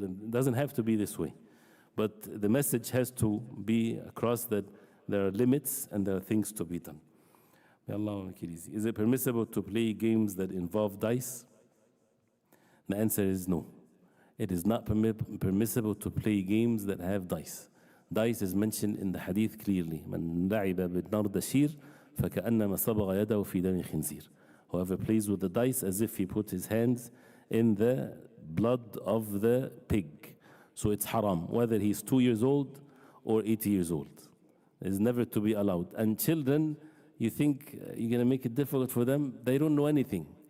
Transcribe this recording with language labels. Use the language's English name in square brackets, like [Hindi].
[English] And it doesn't have to be this way. But the message has to be across that there are limits and there are things to be done. May Allah make it easy. Is it permissible to play games that involve dice? The answer is no. It is not permissible to play games that have dice. Dice is mentioned in the hadith clearly. [Arabic] من لعب بالنرد شير فكأنما صبغ يده في دم خنزير. [English] Whoever plays with the dice as if he put his hands in the blood of the pig. So it's haram, whether he's 2 years old or 80 years old. It's never to be allowed. And children, you think you're going to make it difficult for them? They don't know anything.